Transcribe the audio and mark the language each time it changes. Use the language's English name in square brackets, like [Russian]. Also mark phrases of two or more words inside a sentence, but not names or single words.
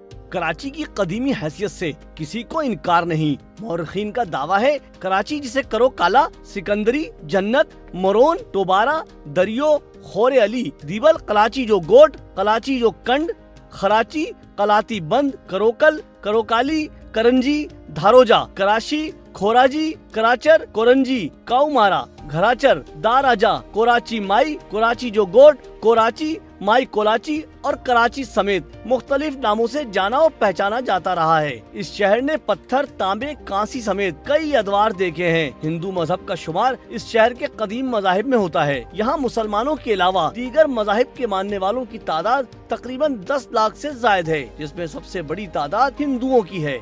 [Urdu] کراچی کی قدیمی حیثیت سے کسی کو انکار نہیں. مورخین کا دعویٰ ہے کراچی جسے کرو کالا، سکندری، جنت, مرون، ٹوبارا، دریو، کھورے علی، دیول، کلاچی جو گوٹ، کلاچی جو کنڈ، کھراچی، کلاتی بند، کروکل، کروکالی، کرنجی، دھاروجا، کراچی، کھوراجی، کراچر، کورنجی، کاؤمارا، گھراچر، داراجا، کوراچی مائی، کوراچی جو گوٹ، کوراچی، مائی کولاچی اور کراچی سمیت مختلف ناموں سے جانا اور پہچانا جاتا رہا ہے. اس شہر نے پتھر، تانبے، کانسی سمیت کئی ادوار دیکھے ہیں. ہندو مذہب کا شمار اس شہر کے قدیم مذاہب میں ہوتا ہے. یہاں مسلمانوں کے علاوہ دیگر مذاہب کے ماننے والوں کی تعداد تقریباً 10 لاکھ سے زائد ہے، جس میں سب سے بڑی تعداد ہندوؤں کی ہے.